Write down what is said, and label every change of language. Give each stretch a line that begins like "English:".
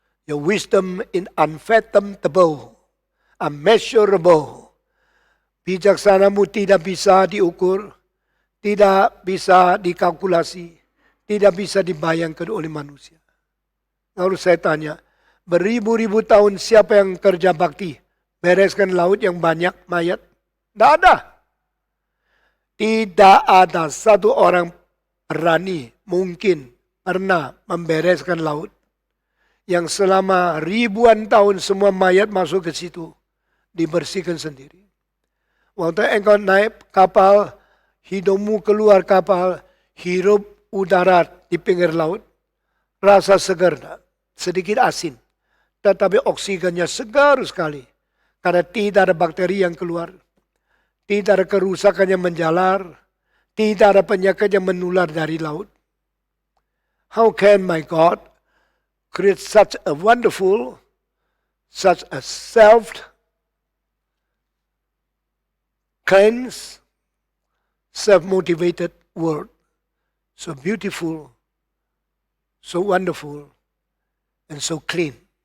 English: Your wisdom is unfathomable, unmeasurable.
Indonesian: Bijaksanamu tidak bisa diukur, tidak bisa dikalkulasi, tidak bisa dibayangkan oleh manusia. Lalu saya tanya, beribu-ribu tahun siapa yang kerja bakti? Bereskan laut yang banyak mayat? Tidak ada. Tidak ada satu orang berani, mungkin pernah membereskan laut. Yang selama ribuan tahun semua mayat masuk ke situ, dibersihkan sendiri. Waktu engkau naik kapal, hidungmu keluar kapal, hirup udara di pinggir laut, rasa segar. sedikit asin. Tetapi oksigennya segar sekali. Karena tidak ada bakteri yang keluar. Tidak ada kerusakan yang menjalar. Tidak ada penyakit yang menular dari laut.
English: How can my God create such a wonderful, such a self-cleansed, self-motivated world? So beautiful, so wonderful, and so clean.